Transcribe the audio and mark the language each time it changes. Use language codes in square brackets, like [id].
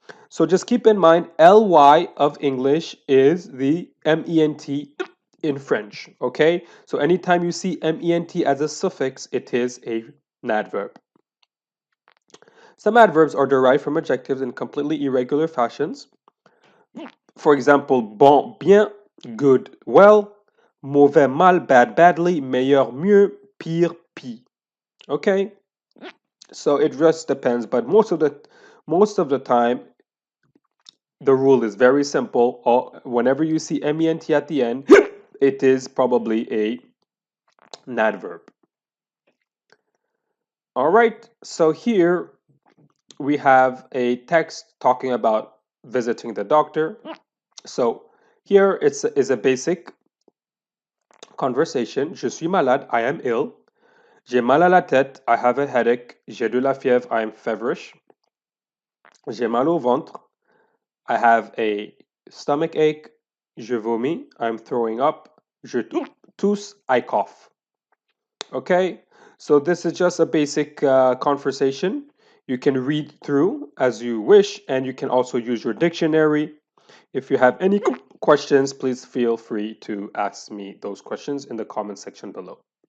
[en] So just keep in mind, ly of English is the ment in French, okay? So anytime you see ment as a suffix, it is an adverb. Some adverbs are derived from adjectives in completely irregular fashions. For example, bon, bien, good, well. [fr] Mauvais, mal, bad, badly, meilleur, mieux, pire, pis. [en] Okay? So it just depends, but most of the time the rule is very simple. Whenever you see ment at the end, it is probably an adverb. All right, so here we have a text talking about visiting the doctor. So here is a basic conversation. [fr] Je suis malade, [en] I am ill. [fr] J'ai mal à la tête, [en] I have a headache. [fr] J'ai de la fièvre, [en] I am feverish. [fr] J'ai mal au ventre, [en] I have a stomach ache. [fr] Je vomis, [en] I'm throwing up. [fr] Je tousse, [en] I cough. Okay, so this is just a basic conversation. You can read through as you wish, and you can also use your dictionary. If you have any questions, please feel free to ask me those questions in the comment section below.